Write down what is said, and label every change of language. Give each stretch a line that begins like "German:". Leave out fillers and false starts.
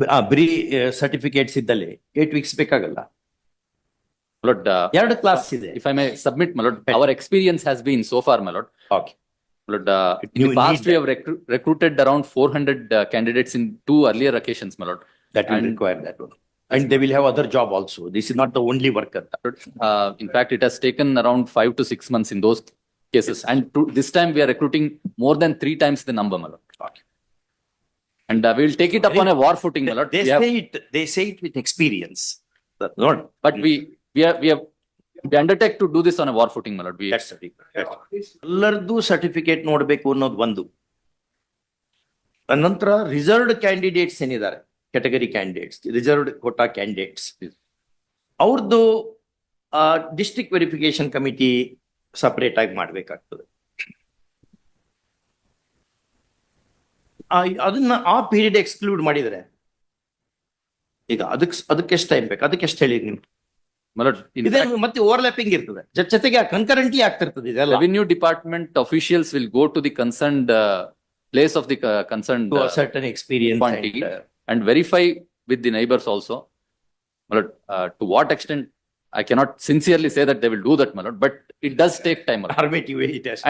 Kannada: ಬರೀ ಸರ್ಟಿಫಿಕೇಟ್ಸ್ ಇದ್ದಲ್ಲಿ 8 weeks ಬೇಕಾಗಲ್ಲ.
English: My lord,
Kannada: 2 ಕ್ಲಾಸ್ ಇದೆ.
English: if I may submit, my lord, our experience has been so far, my lord. Okay. My lord, in the past we have recruited around 400 candidates in 2 earlier occasions, my lord. That will require that one. And they will have other job also. This is not the only work. In fact, it has taken around 5 to 6 months in those cases. And this time we are recruiting more than 3 times the number, my lord. Okay. And we will take it up on a war footing, my lord. They say it with experience. Not, but we undertake to do this on a war footing, my lord. that's the thing.
Kannada: ಎಲ್ಲರದ್ದು certificate ನೋಡ್ಬೇಕು ಅನ್ನೋದು ಒಂದು. ನಂತರ reserved candidates ಏನಿದ್ದಾರೆ, category candidates, reserved Kota candidates, ಅವ್ರದ್ದು district verification committee separate ಆಗಿ ಮಾಡ್ಬೇಕಾಗ್ತದೆ. ಅದನ್ನ ಆ ಪೀರಿಯಡ್ ಎಕ್ಸ್ಕ್ಲೂಡ್ ಮಾಡಿದ್ರೆ ಈಗ ಅದಕ್ಕೆ ಎಷ್ಟು ಟೈಮ್ ಬೇಕು, ಅದಕ್ಕೆ ಎಷ್ಟು ಹೇಳಿ ನೀವು? ಮತ್ತೆ ಓವರ್ಲ್ಯಾಪಿಂಗ್ ಇರ್ತದೆ, ಜೊತೆಗೆ ಕನ್ಕರೆಂಟ್ಲಿ ಆಗ್ತಿರ್ತದೆ ಇದೆಲ್ಲ.
English: Revenue department officials will go to the concerned place of the concerned to a certain experience quantity and verify with the neighbors also. My lord, to what extent I cannot sincerely say that they will do that, my lord, but it does take time, my lord. Normative way it has to